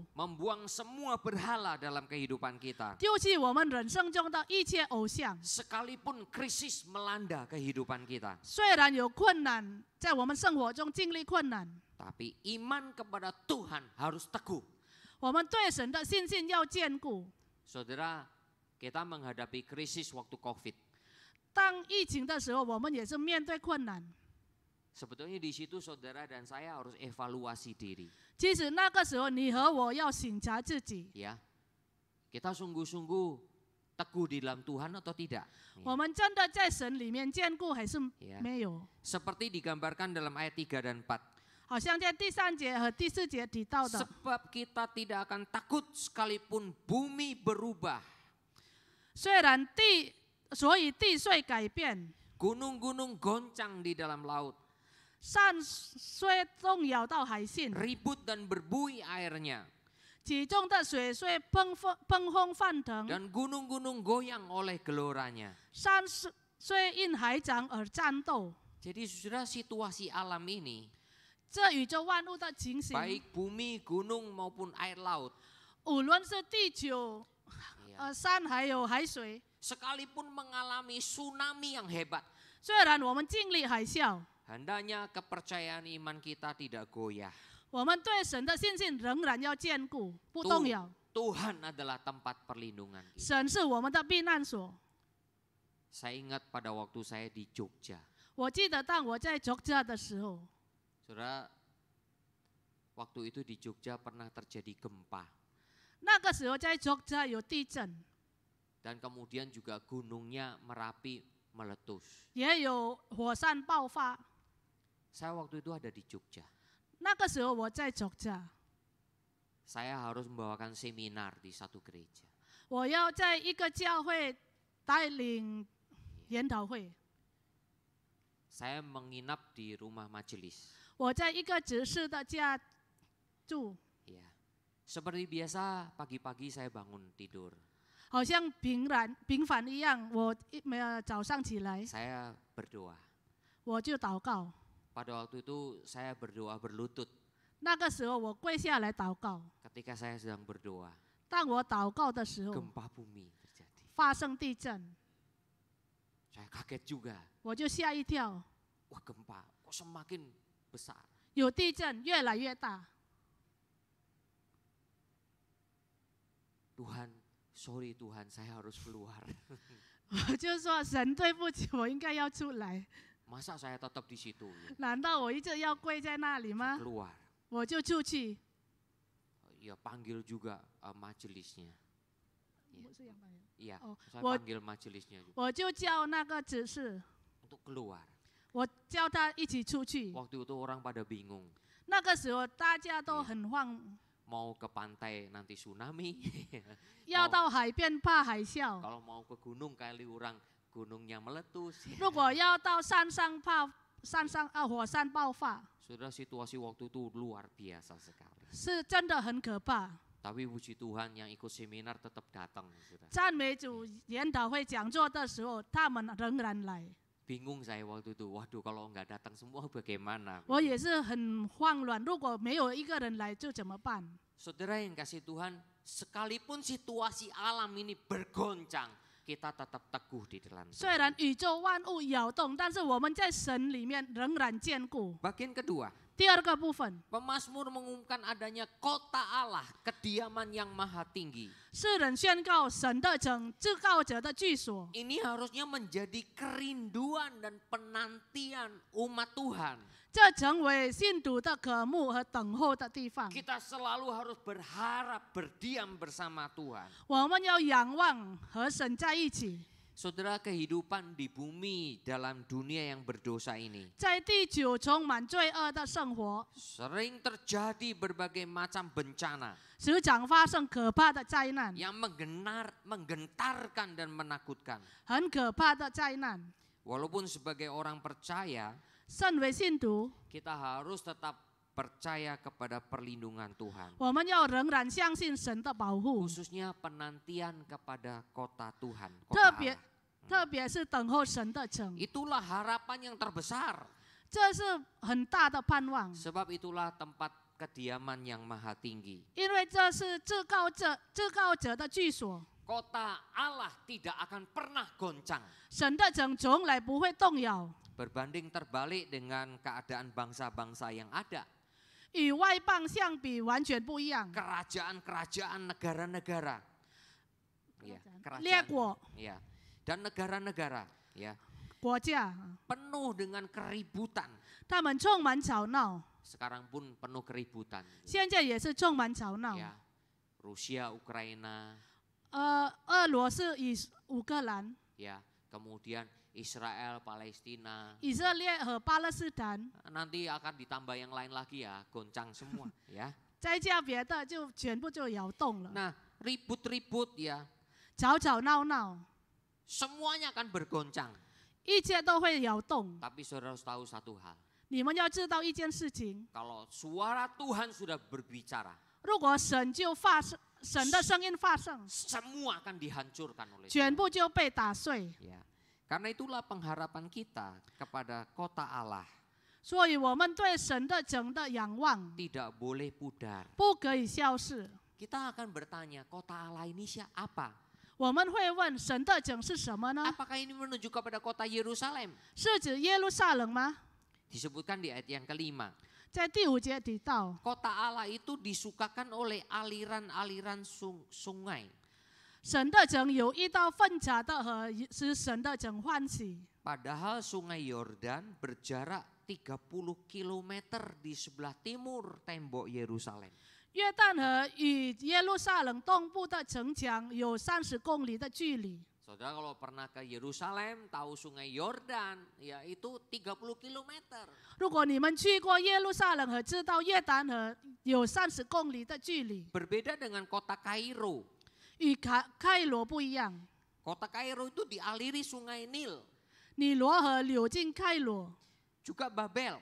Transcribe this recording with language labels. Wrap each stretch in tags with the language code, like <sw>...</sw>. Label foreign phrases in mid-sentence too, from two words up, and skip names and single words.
<id>Membuang semua berhala dalam kehidupan kita.</id> <zh>丢弃我们人生中的一切偶像。</zh> <id>Sekalipun krisis melanda kehidupan kita,</id> <zh>虽然有困难，在我们生活中经历困难，</zh> <id>tapi iman kepada Tuhan harus teguh.</id> <zh>我们对神的信心要坚固。</zh> <id>Saudara, kita menghadapi krisis waktu COVID.</id> <zh>当疫情的时候，我们也是面对困难。</zh> <id>Sebetulnya di situ saudara dan saya harus evaluasi diri.</id> <zh>其实那个时候，你和我要省察自己，</zh> <id>Ya, kita sungguh-sungguh teguh di dalam Tuhan atau tidak?</id> <zh>我们真的在神里面坚固还是</zh> <id>Ya.</id> <zh>没有？</zh> <id>Seperti digambarkan dalam ayat 3 dan 4.</id> <zh>好像在第3节和第4节提到的，</zh> <id>Sebab kita tidak akan takut sekalipun bumi berubah.</id> <zh>虽然所以地虽改变，</zh> <id>Gunung-gunung goncang di dalam laut.</id> <zh>山虽动摇到海性，</zh> <id>Ribut dan berbuih airnya.</id> <zh>其中的水虽喷风翻腾，</zh> <id>Dan gunung-gunung goyang oleh geloranya.</id> <zh>山虽因海涨而战斗。</zh> <id>Jadi saudara, situasi alam ini,</id> <zh>这宇宙万物的情形，</zh> <id>baik bumi, gunung maupun air laut,</id> <zh>无论是地球、山还有海水，</zh> <id>sekalipun mengalami tsunami yang hebat,</id> <zh>虽然我们经历海啸，</zh> <id>hendaknya kepercayaan iman kita tidak goyah.</id> <zh>我们对神的信心仍然要坚固，不动摇。</zh> <id>Tuhan adalah tempat perlindungan kita.</id> <zh>神是我们的避难所。</zh> <id>Saya ingat pada waktu saya di Jogja.</id> <zh>我记得当我在Jogja的时候，</zh> <id>Saudara, waktu itu di Jogja pernah terjadi gempa.</id> <zh>那个时候在Jogja有地震，</zh> <id>Dan kemudian juga gunungnya Merapi meletus.</id> <zh>也有火山爆发。</zh> <id>Saya waktu itu ada di Jogja.</id> <zh>那个时候我在 Jogja，</zh> <id>Saya harus membawakan seminar di satu gereja.</id> <zh>我要在一个教会带领研讨会。</zh> <id>Saya menginap di rumah majelis.</id> <zh>我在一个执事的家住，</zh> <id>Ya. Seperti biasa pagi-pagi saya bangun tidur.</id> <zh>好像平凡一样。我早上起来，</zh> <id>Saya berdoa.</id> <zh>我就祷告。</zh> <id>Pada waktu itu saya berdoa berlutut.</id> <zh>那个时候我跪下来祷告。</zh> <id>Ketika saya sedang berdoa,</id> <zh>当我祷告的时候，</zh> <id>gempa bumi terjadi.</id> <zh>发生地震，</zh> <id>Saya kaget juga.</id> <zh>我就吓一跳。</zh> <id>Wah, gempa kok semakin besar.</id> <zh>有地震越来越大。</zh> <id>Tuhan, sorry Tuhan, saya harus keluar.</id> <zh>我就说神对不起，我应该要出来。</zh> <id>Masa saya tetap di situ?</id> <zh>难道我一直要跪在那里吗？</zh> <id>Keluar.</id> <zh>我就出去。</zh> <id>Ya panggil juga majelisnya.</id> <zh>我是杨白人，</zh> <id>Iya, Oh, saya Wah- panggil majelisnya juga</id> <zh>我就叫那个执事，</zh> <id>untuk keluar.</id> <zh>我叫他一起出去。</zh> <id>Waktu itu orang pada bingung,</id> <zh>那个时候大家都很慌，</zh> <id>mau ke pantai nanti tsunami,</id> <zh>要到海边怕海啸，</zh> <id>kalau mau ke gunung kali orang gunungnya meletus.</id> <zh>如果要到山上怕火山爆发，</zh> <id>Saudara, situasi waktu itu luar biasa sekali.</id> <zh>是真的很可怕。</zh> <id>Tapi puji Tuhan yang ikut seminar tetap datang. Saudara.</id> <zh>赞美主研讨会讲座的时候，他们仍然来。</zh> <id>Bingung saya waktu itu, waduh kalau nggak datang semua bagaimana?</id> <zh>我也是很慌乱，如果没有一个人来，就怎么办？</zh> <id>Saudara yang kasih Tuhan, sekalipun situasi alam ini bergoncang, kita tetap teguh di dalam Tuhan.</id> <zh>虽然宇宙万物摇动，但是我们在神里面仍然坚固。</zh> <id>Bagian kedua,</id> <zh>第二个部分，</zh> <id>Pemazmur mengumumkan adanya kota Allah, kediaman yang maha tinggi.</id> <zh>诗人宣告神的至高者的居所，</zh> <id>Ini harusnya menjadi kerinduan dan penantian umat Tuhan.</id> <zh>这成为信徒的渴慕和等候的地方。</zh> <id>Kita selalu harus berharap berdiam bersama Tuhan.</id> <zh>我们要仰望和神在一起。</zh> <id>Saudara, kehidupan di bumi dalam dunia yang berdosa ini</id> <zh>在地球充满罪恶的生活，</zh> <id>sering terjadi berbagai macam bencana</id> <zh>时常发生可怕的灾难，</zh> <id>yang menggentarkan dan menakutkan.</id> <zh>很可怕的灾难。</zh> <id>Walaupun sebagai orang percaya,</id> <zh>身为信徒，</zh> <id>kita harus tetap percaya kepada perlindungan Tuhan.</id> <zh>我们要仍然相信神的保护，</zh> <id>Khususnya penantian kepada kota Tuhan. Kota</id> <zh>特别</zh> <id>Allah.</id> <zh>特别是等候神的城，</zh> <id>Itulah harapan yang terbesar.</id> <zh>这是很大的盼望，</zh> <id>Sebab itulah tempat kediaman yang maha tinggi.</id> <zh>因为这是至高者的居所，</zh> <id>Kota Allah tidak akan pernah goncang.</id> <zh>神的城从来不会动摇，</zh> <id>Berbanding terbalik dengan keadaan bangsa-bangsa yang ada.</id> <zh>与外邦相比完全不一样。</zh> <id>Kerajaan-kerajaan negara-negara. Ya,</id> <zh>列</zh> <id>kerajaan.</id> <zh>国</zh> <id>Ya. Dan negara-negara. Ya.</id> <zh>国家，</zh> <id>Penuh dengan keributan.</id> <zh>他们充满吵闹，</zh> <id>Sekarang pun penuh keributan.</id> <zh>现在也是充满吵闹。</zh> <id>Ya. Rusia, Ukraina.</id> <zh>俄罗斯与乌克兰、</zh> <id>Ya. Kemudian Israel, Palestina.</id> <zh>以色列和巴勒斯坦，</zh> <id>Nanti akan ditambah yang lain lagi ya, goncang semua ya.</id> <zh>再加别的就全部就摇动了，</zh> <id>Nah, ribut-ribut ya,</id> <zh>吵吵闹闹，</zh> <id>semuanya akan bergoncang.</id> <zh>一切都会摇动。</zh> <id>Tapi saudara harus tahu satu hal,</id> <zh>你们要知道一件事情，</zh> <id>kalau suara Tuhan sudah berbicara,</id> <zh>如果神的声音发声，</zh> <id>semua akan dihancurkan oleh</id> <zh>全</zh> <id>Tuhan.</id> <zh>部就被打碎。</zh> <id>Ya. Karena itulah pengharapan kita kepada kota Allah</id> <zh>所以我们对神的城的仰望</zh> <id>tidak boleh pudar.</id> <zh>不可以消逝。</zh> <id>Kita akan bertanya, kota Allah ini apa?</id> <zh>我们会问神的城是什么呢？</zh> <id>Apakah ini menunjuk kepada kota Yerusalem?</id> <zh>是指耶路撒冷吗？</zh> <id>Disebutkan di ayat yang kelima.</id> <zh>在第5节提到，</zh> <id>Kota Allah itu disukakan oleh aliran-aliran sungai.</id> <zh>神的城有一道分岔的河，使神的城欢喜。</zh> <id>Padahal sungai Yordan berjarak 30 km di sebelah timur tembok Yerusalem.</id> <zh>约旦河与耶路撒冷东部的城墙有30公里的距离。</zh> <id>Saudara kalau pernah ke Yerusalem, tahu sungai Yordan, ya itu 30 km.</id> <zh>如果你们去过耶路撒冷和知道约旦河有30公里的距离，</zh> <id>Berbeda dengan kota Kairo.</id> <zh>与开罗不一样。</zh> <id>Kota Kairo itu dialiri sungai Nil.</id> <zh>尼罗河流进开罗，</zh> <id>Juga Babel.</id>